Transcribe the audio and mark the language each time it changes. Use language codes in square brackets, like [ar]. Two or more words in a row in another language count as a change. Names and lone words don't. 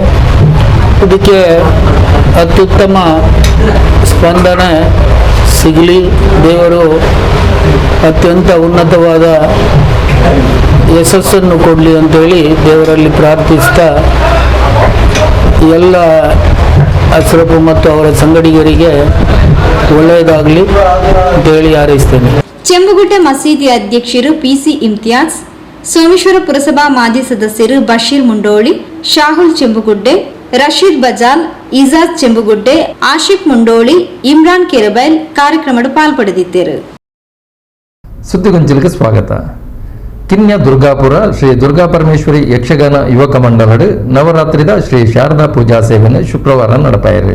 [kn] ಇದಕ್ಕೆ ಅತ್ಯುತ್ತಮ ಸ್ಪಂದನೆ ಸಿಗಲಿ, ದೇವರು ಅತ್ಯಂತ ಉನ್ನತವಾದ ಯಶಸ್ಸನ್ನು ಕೊಡಲಿ ಅಂತೇಳಿ ದೇವರಲ್ಲಿ ಪ್ರಾರ್ಥಿಸ್ತಾ ಎಲ್ಲ ಅಶ್ರಫ್ ಮತ್ತು ಅವರ ಸಂಗಡಿಗರಿಗೆ ಒಳ್ಳೆಯದಾಗಲಿ ಅಂತೇಳಿ ಹಾರೈಸ್ತೇನೆ. ಚೆಂಬುಗುಡ್ಡೆ ಮಸೀದಿ ಅಧ್ಯಕ್ಷರು ಪಿಸಿ ಇಮ್ತಿಯಾಜ್, ಸೋಮೇಶ್ವರ ಪುರಸಭಾ ಮಾಜಿ ಸದಸ್ಯರು ಬಶೀರ್ ಮುಂಡೋಳಿ, ಶಾಹುಲ್ ಚೆಂಬುಗುಡ್ಡೆ, ರಶೀದ್ ಬಜಾಲ್, ಇಜಾಜ್ ಚೆಂಬುಗುಡ್ಡೆ, ಆಶಿಫ್ ಮುಂಡೋಳಿ, ಇಮ್ರಾನ್ ಕೆರಬೈಲ್ ಕಾರ್ಯಕ್ರಮದ ಪಾಲ್ಪಡೆದಿದ್ದರು. ಸುದ್ದಿಗೊಂಚಲಿಗೆ ಸ್ವಾಗತ. [tcy] ಕಿನ್ಯ ದುರ್ಗಾಪುರ ಶ್ರೀ ದುರ್ಗಾ ಪರಮೇಶ್ವರಿ ಯಕ್ಷಗಾನ ಯುವಕ ಮಂಡಲಡ್ ನವರಾತ್ರಿದ ಶ್ರೀ ಶಾರದಾ ಪೂಜಾ ಸೇವೆಯನ್ನು ಶುಕ್ರವಾರ ನಡಪಾಯಿರು.